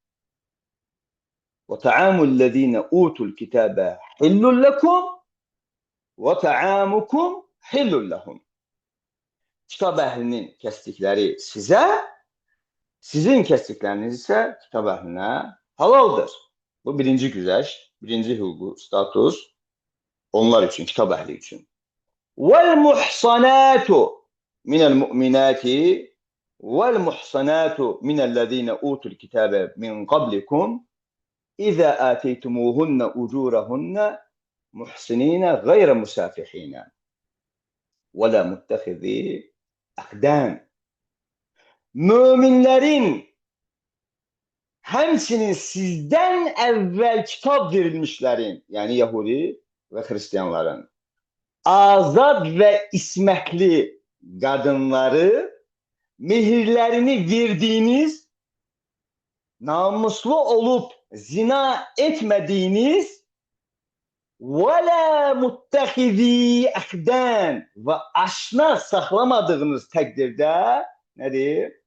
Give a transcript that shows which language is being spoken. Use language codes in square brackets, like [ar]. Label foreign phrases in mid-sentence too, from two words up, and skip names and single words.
[ar] وطعام الذين أوتوا الكتاب حل لكم وطعامكم حل لهم. [az] Kitab əhlinin kəsdikləri sizə, sizin kəsdikləriniz isə kitab əhlinə halaldır. Bu birinci güzəş, birinci hüquqi status onlar üçün, kitab əhli üçün. [ar] وَالْمُحْصَنَاتُ مِنَ الْمُؤْمِنَاتِ وَالْمُحْصَنَاتُ مِنَ الَّذِينَ أُوتُوا الْكِتَابَ مِنْ قَبْلِكُمْ إِذَا آتَيْتُمُوهُنَّ أُجُورَهُنَّ مُحْصِنِينَ غَيْرَ مُسَافِحِينَ وَلَا مُتَّخِذِي أَخْدَانٍ. [az] Möminlərin həmçinin sizdən əvvəl kitab verilmişlərin, yəni Yahudi və Xristiyanların azad və ismətli qadınları mehirlərini verdiyiniz, namuslu olub zina etmədiyiniz və [ar] لا متخذي أخدان [az] və aşna saxlamadığınız təqdirdə nədir?